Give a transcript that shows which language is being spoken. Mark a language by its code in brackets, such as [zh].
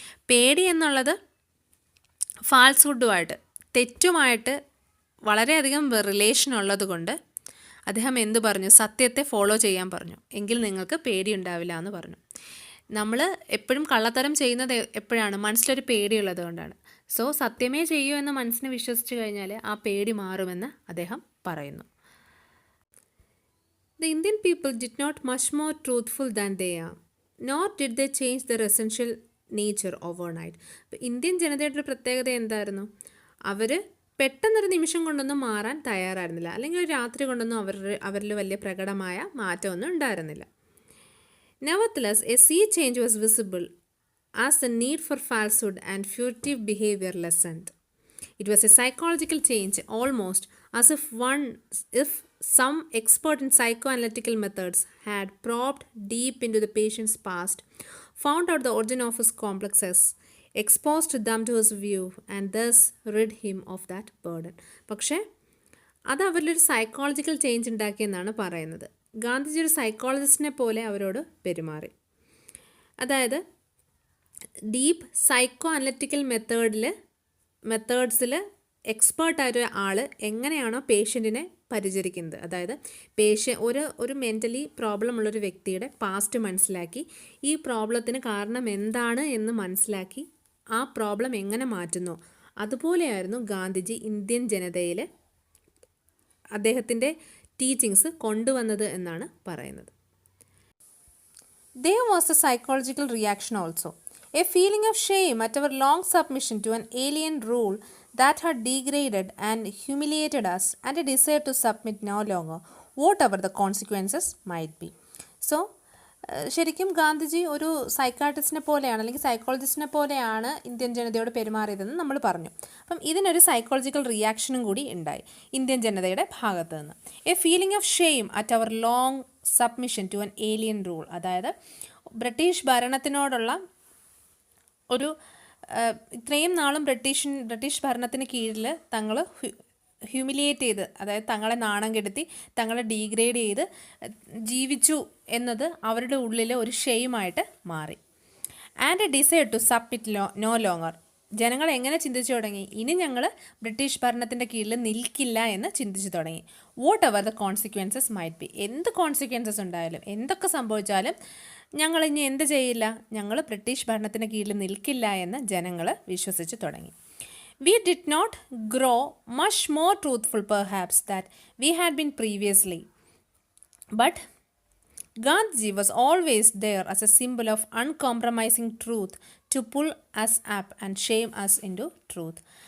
[ml] പേടി എന്നുള്ളത് ഫാൾസ്ഹുഡുമായിട്ട്, തെറ്റുമായിട്ട് വളരെയധികം റിലേഷൻ ഉള്ളത് കൊണ്ട് അദ്ദേഹം എന്തു പറഞ്ഞു? സത്യത്തെ ഫോളോ ചെയ്യാൻ പറഞ്ഞു. എങ്കിൽ നിങ്ങൾക്ക് പേടി ഉണ്ടാവില്ല എന്ന് പറഞ്ഞു. നമ്മൾ എപ്പോഴും കള്ളത്തരം ചെയ്യുന്നത് എപ്പോഴാണ്? മനസ്സിലൊരു പേടിയുള്ളത് കൊണ്ടാണ്. സോ സത്യമേ ചെയ്യൂ എന്ന് മനസ്സിനെ വിശ്വസിച്ച് കഴിഞ്ഞാൽ ആ പേടി മാറുമെന്ന് അദ്ദേഹം പറയുന്നു. [en] The Indian people did not much more truthful than they are, nor did they change their essential nature overnight. [ml] അപ്പോൾ ഇന്ത്യൻ ജനതയുടെ ഒരു പ്രത്യേകത എന്തായിരുന്നു? അവർ പെട്ടെന്നൊരു നിമിഷം കൊണ്ടൊന്നും മാറാൻ തയ്യാറായിരുന്നില്ല, അല്ലെങ്കിൽ ഒരു രാത്രി കൊണ്ടൊന്നും അവരിൽ വലിയ പ്രകടമായ മാറ്റമൊന്നും ഉണ്ടായിരുന്നില്ല. [en] Nevertheless, a sea change was visible as the need for falsehood and furtive behavior lessened. It was a psychological change, almost as if some expert in psychoanalytical methods had probed deep into the patient's past, found out the origin of his complexes, exposed them to his view, and thus rid him of that burden. [ml] പക്ഷേ അത് അവരിലൊരു psychological change ഉണ്ടാക്കിയെന്നാണ് പറയുന്നത്. ഗാന്ധിജി ഒരു സൈക്കോളജിസ്റ്റിനെ പോലെ അവരോട് പെരുമാറി. അതായത് deep psycho analytical മെത്തേഡ്സിൽ എക്സ്പേർട്ടായൊരു ആൾ എങ്ങനെയാണോ പേഷ്യൻറ്റിനെ പരിചരിക്കുന്നത്, അതായത് ഒരു മെൻ്റലി പ്രോബ്ലം ഉള്ളൊരു വ്യക്തിയുടെ പാസ്റ്റ് മനസ്സിലാക്കി ഈ പ്രോബ്ലത്തിന് കാരണം എന്താണ് എന്ന് മനസ്സിലാക്കി ആ പ്രോബ്ലം എങ്ങനെ മാറ്റുന്നു, അതുപോലെയായിരുന്നു ഗാന്ധിജി ഇന്ത്യൻ ജനതയിൽ അദ്ദേഹത്തിൻ്റെ ടീച്ചിങ്സ് കൊണ്ടുവന്നത് എന്നാണ് പറയുന്നത്. [en] There was a psychological reaction also, a feeling of shame at our long submission to an alien rule that had degraded and humiliated us, and a desire to submit no longer, whatever the consequences might be. [ml] So, ശരിക്കും ഗാന്ധിജി ഒരു സൈക്കാട്രിസ്റ്റിനെ പോലെയാണ് അല്ലെങ്കിൽ സൈക്കോളജിസ്റ്റിനെ പോലെയാണ് Indian ജനതയോട് പെരുമാറിയതെന്ന് നമ്മൾ പറഞ്ഞു. അപ്പം ഇതിനൊരു സൈക്കോളജിക്കൽ റിയാക്ഷനും കൂടി ഉണ്ടായി ഇന്ത്യൻ ജനതയുടെ ഭാഗത്ത് നിന്ന്. [en] a feeling of shame at our long submission to an alien rule, [ml] അതായത് ബ്രിട്ടീഷ് ഭരണത്തിനോടുള്ള ഒരു ഇത്രയും നാളും ബ്രിട്ടീഷ് ഭരണത്തിന് കീഴിൽ തങ്ങൾ ഹ്യൂമിലിയേറ്റ് ചെയ്ത്, അതായത് തങ്ങളെ നാണം കെടുത്തി തങ്ങളെ ഡീഗ്രേഡ് ചെയ്ത് ജീവിച്ചു എന്നത് അവരുടെ ഉള്ളിൽ ഒരു ഷെയിമായിട്ട് മാറി. [en] And a decide to submit no longer. [ml] ജനങ്ങൾ എങ്ങനെ ചിന്തിച്ചു തുടങ്ങി? ഇനി ഞങ്ങൾ ബ്രിട്ടീഷ് ഭരണത്തിൻ്റെ കീഴിൽ നിൽക്കില്ല എന്ന് ചിന്തിച്ചു തുടങ്ങി. [en] whatever the consequences might be, [ml] എന്ത് കോൺസിക്വൻസസ് ഉണ്ടായാലും എന്തൊക്കെ സംഭവിച്ചാലും ഞങ്ങൾ ഇനി എന്ത് ചെയ്യില്ല, ഞങ്ങൾ ബ്രിട്ടീഷ് ഭരണത്തിൻ്റെ കീഴിൽ നിൽക്കില്ല എന്ന് ജനങ്ങൾ വിശ്വസിച്ച് തുടങ്ങി. [en] We did not grow much more truthful perhaps that we had been previously, but Gandhiji was always there as a symbol of uncompromising truth to pull us up and shame us into truth.